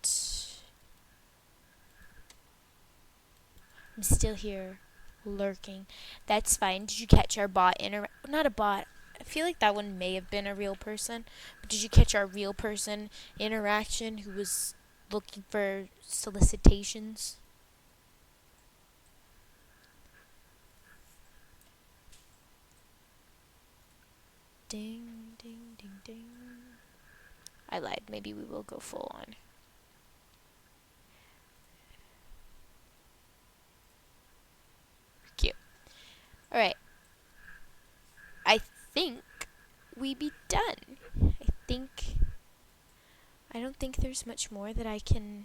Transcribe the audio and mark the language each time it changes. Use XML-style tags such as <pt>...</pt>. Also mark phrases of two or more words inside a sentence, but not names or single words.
<en>I'm still here, lurking. That's fine. Did you catch our bot not a bot. I feel like that one may have been a real person. But did you catch our real person interaction who was looking for solicitations? Ding, ding, ding, ding. I lied. Maybe we will go full on. Cute. Alright. I think we be done. I don't think there's much more that I can...</en>